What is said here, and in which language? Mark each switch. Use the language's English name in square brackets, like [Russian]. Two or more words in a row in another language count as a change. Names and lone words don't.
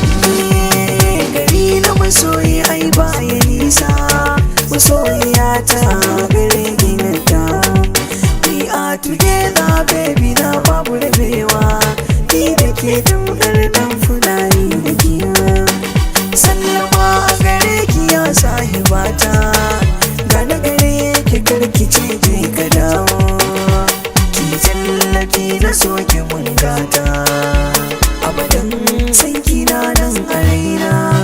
[Hausa] Eh, gari na masoyi ai ba ya nisa, masoyiya ta gare ki na ta. [English] We are together, baby, [Hausa] na babu rabewa, ni da ke tamkar ɗan fulani da giwa. Sallama a gare ki ya sahibata, ga na gare ki kar ki ce je ka dawo. Ki tallafi na so ki mun gata, abadan san ki na nan a raina.